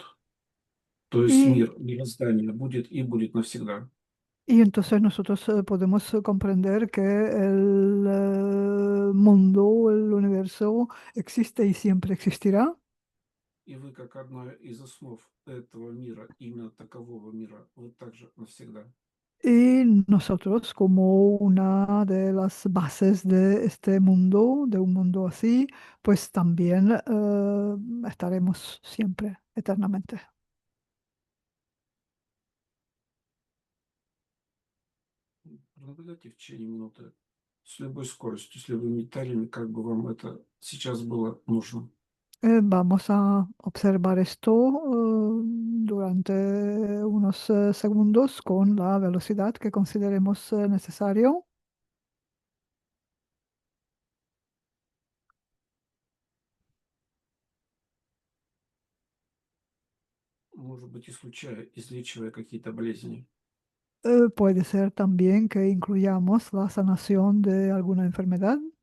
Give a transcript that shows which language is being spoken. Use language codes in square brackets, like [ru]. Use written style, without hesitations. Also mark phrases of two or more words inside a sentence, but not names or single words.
[ru] То есть [es] Y, [ru] мир, мироздание будет и будет навсегда. [es] y entonces nosotros podemos comprender que el mundo, el universo existe y siempre existirá. [ru] И вы, как одна из основ этого мира, именно такового мира, вы также навсегда. [es] Y nosotros, como una de las bases de este mundo, de un mundo así, pues también estaremos siempre, eternamente. [ru] Пронаблюдайте в течение минуты с любой скоростью, с любыми деталями, как бы вам это сейчас было нужно. [es] Vamos a observar esto durante unos segundos con la velocidad que consideremos necesario. [ru] Может быть, излечивая какие-то болезни. [es] Puede ser también que incluyamos la sanación de alguna enfermedad.